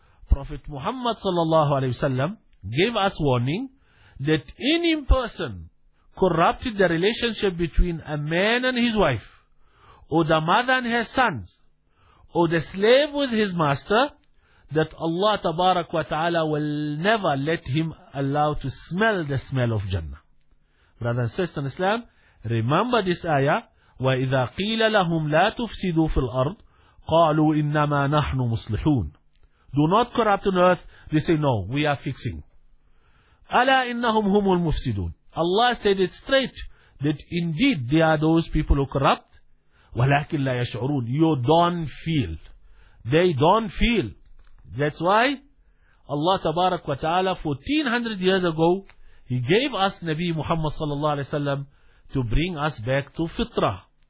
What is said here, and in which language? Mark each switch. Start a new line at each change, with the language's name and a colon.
English: Prophet Muhammad sallallahu alaihi wasallam gave us warning that any person corrupted the relationship between a man and his wife, or the mother and her sons, or the slave with his master, that Allah Tabarak wa Ta'ala will never let him allow to smell the smell of Jannah. Brother and sister in Islam, remember this ayah,
Arabic: وَإِذَا قِيلَ لَهُمْ لَا تُفْسِدُوا فِي الْأَرْضِ قَالُوا إِنَّمَا نَحْنُ مُصْلِحُونَ.
English: Do not corrupt on earth. They say, no, we are fixing.
Arabic: أَلَا إِنَّهُمْ هُمُ الْمُفْسِدُونَ.
English: Allah said it straight, that indeed they are those people who corrupt.
Arabic: وَلَكِنْ لَا يَشْعُرُونَ.
English: You don't feel. They don't feel. That's why Allah Tabarak wa Ta'ala 1400 years ago, He gave us Nabi Muhammad sallallahu alayhi wa sallam to bring us back to fitrah.